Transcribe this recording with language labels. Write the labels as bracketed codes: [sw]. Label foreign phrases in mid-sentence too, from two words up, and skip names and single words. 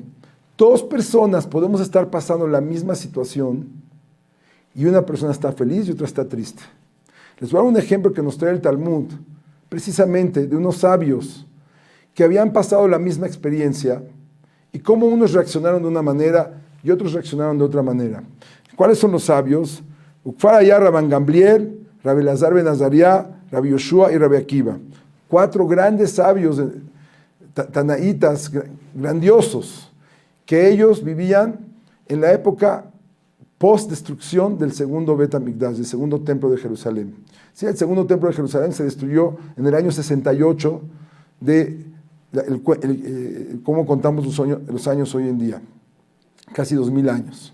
[es] Dos personas podemos estar pasando la misma situación y una persona está feliz y otra está triste. Les voy a dar un ejemplo que nos trae el Talmud, precisamente de unos sabios que habían pasado la misma experiencia y cómo unos reaccionaron de una manera y otros reaccionaron de otra manera. ¿Cuáles son los sabios? Ukfar allá Rabban Gamliel, Rabbi Elazar ben Azariah, Rabbi Yoshua y Rabbi Akiva. 4 grandes sabios, tanaítas, grandiosos, que ellos vivían en la época post-destrucción del segundo [he] בית המקדש, [es] del segundo templo de Jerusalén. Sí, el segundo templo de Jerusalén se destruyó en el año 68 cómo contamos los años hoy en día, casi 2000 años.